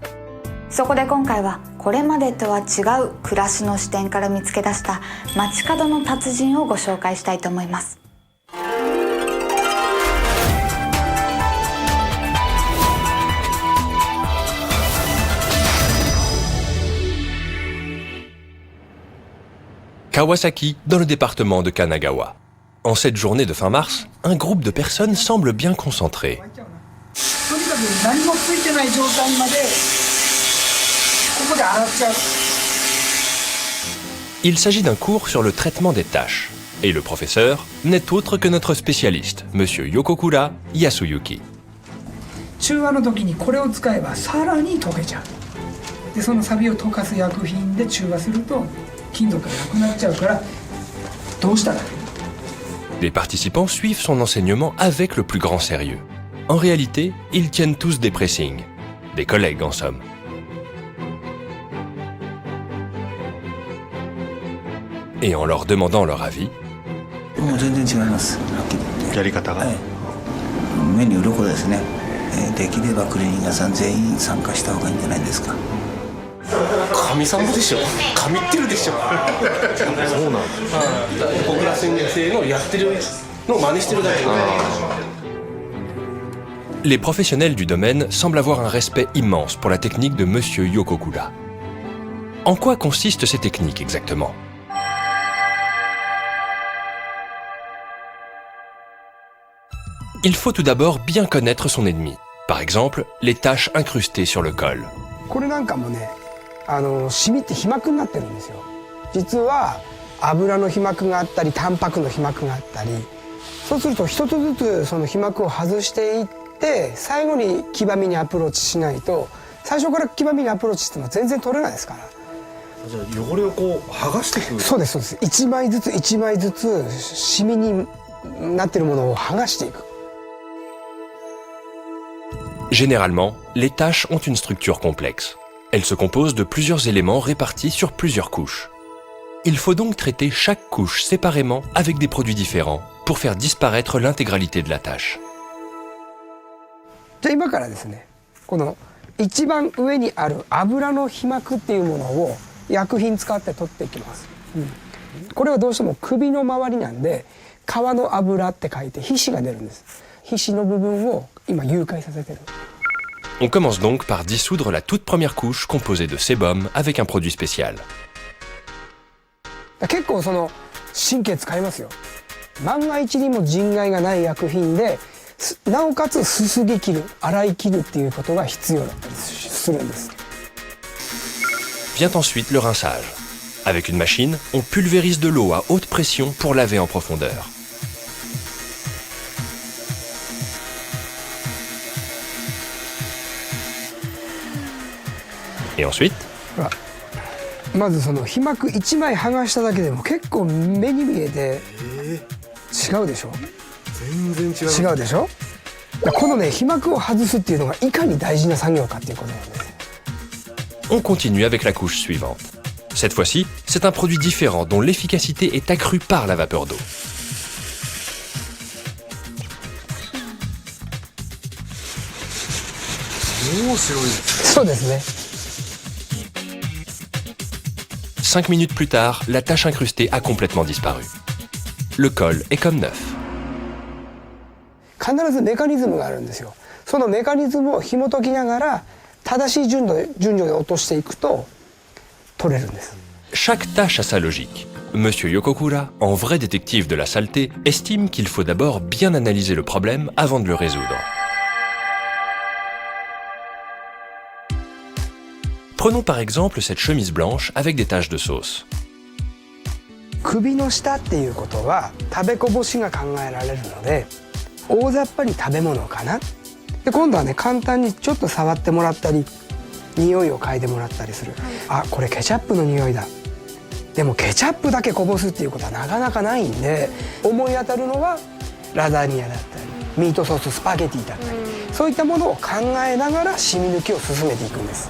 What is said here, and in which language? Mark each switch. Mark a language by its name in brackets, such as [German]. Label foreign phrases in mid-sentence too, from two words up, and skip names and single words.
[Japanese] そこで今回はこれまでとは違う暮らしの視点から見つけ出した街角の達人をご紹介したいと思います。 [French] Kawasaki, dans le département de Kanagawa. En cette journée de fin mars, un groupe de personnes semble bien concentré. Il s'agit d'un cours sur le traitement des taches. Et le professeur n'est autre que notre spécialiste, Monsieur Yokokura Yasuyuki. [Japanese] 中和の時にこれを使えばさらに溶けちゃう。でそのサビを溶かす薬品で中和すると金属がなくなっちゃうからどうしたらいい？ [French] Les participants suivent son enseignement avec le plus grand sérieux. En réalité, ils tiennent tous des pressings. Des collègues en somme. Et en leur demandant leur avis, [Japanese] もう全然違います。やり方が。目に鱗ですね。できればクリーニング屋さん全員参加した方がいいんじゃないですか。神様でしょ。神ってるでしょ。そうなんだ。僕ら先生のやってるのを真似してるだけで。 [French] les professionnels du domaine semblent avoir un respect immense pour la technique de Monsieur Yokokura. En quoi consistent ces techniques exactement? Il faut tout d'abord bien connaître son ennemi. Par exemple, les taches incrustées sur le col. [Japanese] これなんかもね、シミって皮膜になってるんですよ。実は油の皮膜があったりタンパクの皮膜があったり、そうすると一つずつその皮膜を外していって最後に黄ばみにアプローチしないと、最初から黄ばみにアプローチしても全然取れないですから。じゃあ汚れをこう剥がしていく。そうですそうです。一枚ずつ一枚ずつシミになっているものを剥がしていく。 [French] Généralement, les taches ont une structure complexe. Elles se composent de plusieurs éléments répartis sur plusieurs couches. Il faut donc traiter chaque couche séparément avec des produits différents pour faire disparaître l'intégralité de la tache. [Japanese] じゃあ今からですね、この一番上にある油の皮膜っていうものを薬品使って取っていきます。これはどうしても首の周りなんで皮の油って書いて皮脂が出るんです。皮脂の部分を今融解させてる。 [French] On commence donc par dissoudre la toute première couche composée de sébum avec un produit spécial. [Japanese] 結構その神経使いますよ。万が一にも人害がない薬品で、なおかつすすぎ切る、洗い切るっていうことが必要だったりするんです。 [French] Vient ensuite le rinçage. Avec une machine, on pulvérise de l'eau à haute pression pour laver en profondeur. Et ensuite, [Japanese] まずその皮膜1枚剥がしただけでも結構目に見えて違うでしょ。全然違う。違うでしょ。このね皮膜を外すっていうのがいかに大事な作業かっていうことなんです。 [French] on continue avec la couche suivante. Cette fois-ci, c'est un produit différent dont l'efficacité est accrue par la vapeur d'eau. [Japanese] そうですね。 [French] 5 minutes plus tard, la tache incrustée a complètement disparu. Le col est comme neuf. [Japanese] 必ずメカニズムがあるんですよ。そのメカニズムを紐解きながら正しい順序で落としていくと取れるんです。 [French] Chaque tâche a sa logique. Monsieur Yokokura, en vrai détective de la saleté, estime qu'il faut d'abord bien analyser le problème avant de le résoudre. Prenons par exemple cette chemise blanche avec des taches de sauce. [Japanese] 首の下っていうことは食べこぼしが考えられるので、大雑把に食べ物かな。で今度はね簡単にちょっと触ってもらったり匂いを嗅いでもらったりする。あ、これケチャップの匂いだ。でもケチャップだけこぼすっていうことはなかなかないんで、思い当たるのはラザニアだったりミートソーススパゲティだったり、そういったものを考えながら染み抜きを進めていくんです。